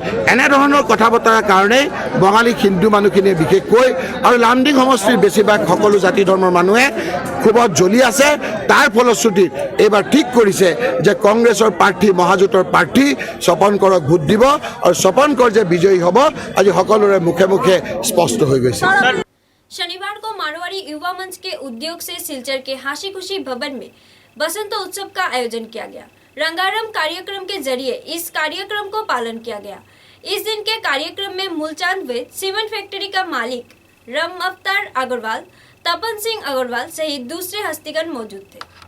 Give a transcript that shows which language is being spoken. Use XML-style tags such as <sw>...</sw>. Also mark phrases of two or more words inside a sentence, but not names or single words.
<as>এনেধৰণৰ কথা বতৰাৰ কাৰণেই বঙালী হিন্দু মানুহখিনিয়ে বিশেষকৈ আৰু লামডিং সমষ্টিৰ বেছিভাগ সকলো জাতি ধৰ্মৰ মানুহে ক্ষোভত জ্বলি আছে। তাৰ ফলশ্ৰুতিত এইবাৰ ঠিক কৰিছে যে কংগ্ৰেছৰ প্ৰাৰ্থী, মহাজোঁটৰ প্ৰাৰ্থী স্বপনকৰক ভোট দিব আৰু স্বপনকৰ যে বিজয়ী হ'ব আজি সকলোৰে মুখে মুখে স্পষ্ট হৈ গৈছে।</as> <hi>शनिवार को मारवाड़ी युवा मंच के उद्योग से सिलचर के हाशी खुशी भवन में बसंत उत्सव का आयोजन किया गया। रंगारंग कार्यक्रम के जरिए इस कार्यक्रम को पालन किया गया। इस दिन के कार्यक्रम में मूलचंद वेद,</hi> <en>cement factory</en> <hi>का मालिक रम अवतार अग्रवाल, तपन सिंह अग्रवाल सहित दूसरे हस्तीगण मौजूद थे।</hi>